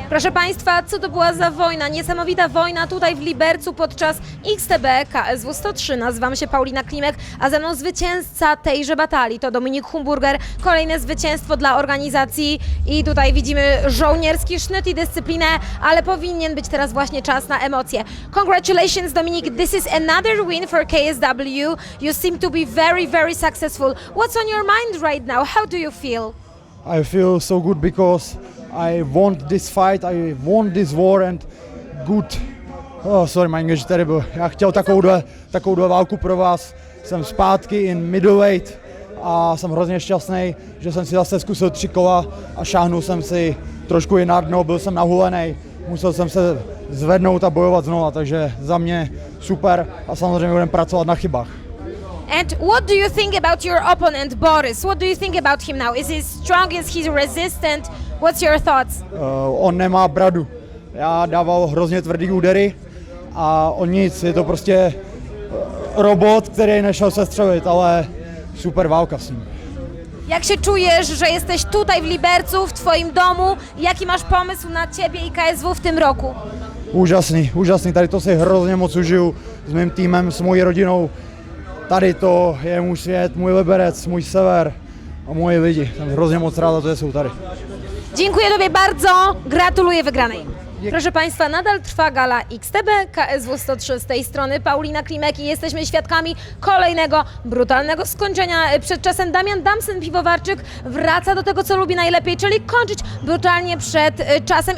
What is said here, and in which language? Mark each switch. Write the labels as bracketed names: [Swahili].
[Polish] Proszę Państwa, co to była za wojna? Niesamowita wojna tutaj w Libercu podczas XTB KSW 103. Nazywam się Paulina Klimek, a ze mną zwycięzca tejże batalii to Dominik Humburger. Kolejne zwycięstwo dla organizacji i tutaj widzimy żołnierski sznyt i dyscyplinę, ale powinien być teraz właśnie czas na emocje. [English] Congratulations Dominik, this is another win for KSW. You seem to be very, very successful. What's on your mind right now? How do you feel? I feel so good because I won this fight, I won this war and good. Oh, sorry, my English is terrible. [Czech] Já chtěl takovou válku pro vás. Jsem zpátky [English] in middleweight [Czech] a jsem hrozně šťastný, že jsem si zase zkusil 3 kola a šáhnul jsem si trošku i na dno, byl jsem nahulený, musel jsem se zvednout a bojovat znova, takže za mě super a samozřejmě budeme pracovat na chybách. [English] And what do you think about your opponent, Boris? What do you think about him now? Is he strong? Is he resistant? What's your thoughts? [Czech] On nemá bradu. Já dával hrozně tvrdý údery a on nic, je to prostě robot, který nešel sestřelit, ale super válka s ním. [Polish] Jak się czujesz, że jesteś tutaj w Libercu, w Twoim domu? Jaki masz pomysł na Ciebie i KSW w tym roku? [Czech] Úžasný, tady to si hrozně moc užiju s mým týmem, s mojí rodinou. Tady to je můj svět, můj Liberec, můj sever a moji lidi. Jsem hrozně moc rád, že jsou tady. [Polish] Dziękuję Tobie bardzo, gratuluję wygranej. Proszę Państwa, nadal trwa gala XTB KSW 103 z tej strony Paulina Klimek i jesteśmy świadkami kolejnego brutalnego skończenia. Przed czasem Damian Damsen-Piwowarczyk wraca do tego, co lubi najlepiej, czyli kończyć brutalnie przed czasem.